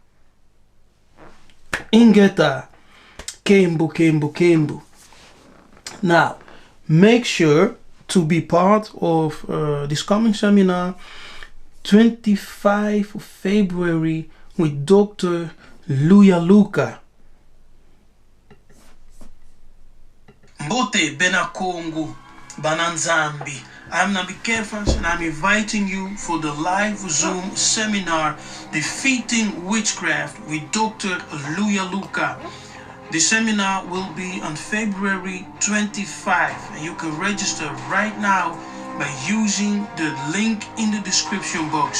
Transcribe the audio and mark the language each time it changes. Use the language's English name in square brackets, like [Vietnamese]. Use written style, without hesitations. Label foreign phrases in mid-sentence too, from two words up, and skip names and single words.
[Kongo] Ingeta. Kembu. [English] Now, make sure to be part of this coming seminar, 25 of February, with Dr. Yiseka'yah. [Kongo] Mbote benakongo bananzambi. [English] I'm Nabi Kefas, and I'm inviting you for the live Zoom seminar, Defeating Witchcraft with Dr. Yiseka'yah. The seminar will be on February 25, and you can register right now by using the link in the description box.